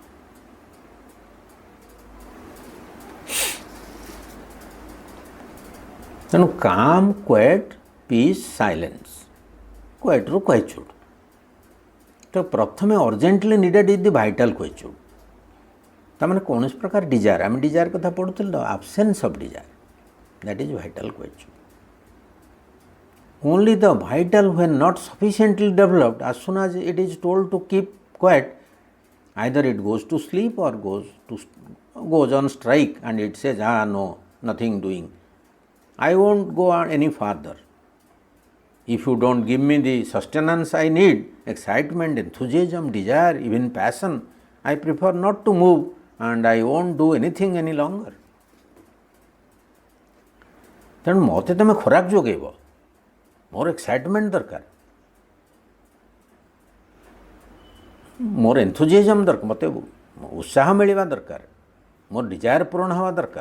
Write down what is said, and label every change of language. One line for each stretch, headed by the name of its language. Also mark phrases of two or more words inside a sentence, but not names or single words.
English: ତେଣୁ calm, quiet, peace, silence, quietude quietude.
Odia: ତ ପ୍ରଥମେ
English: urgently needed is the vital quietude.
Odia: ତାମାନେ କୌଣସି ପ୍ରକାର ଡିଜାୟାର, ଆମେ ଡିଜାୟାର କଥା ପଢ଼ୁଥିଲୁ ତ,
English: absence of desire, that is vital quietude. Only the vital, when not sufficiently developed, as soon as it is told to keep quiet, either it goes to sleep or goes on strike, and it says, no, nothing doing. I won't go on any further. If you don't give me the sustenance I need, excitement, enthusiasm, desire, even passion, I prefer not to move, and I won't do anything any longer.
Odia: ତେଣୁ ମୋତେ ତୁମେ ଖୋରାକ ଯୋଗାଇବ, ମୋର ଏକ୍ସାଇଟମେଣ୍ଟ ଦରକାର, ମୋର ଏନ୍ଥୁଜିଆଜମ୍ ଦରକାର, ମୋତେ ଉତ୍ସାହ ମିଳିବା ଦରକାର, ମୋର ଡିଜାୟାର ପୂରଣ ହେବା ଦରକାର।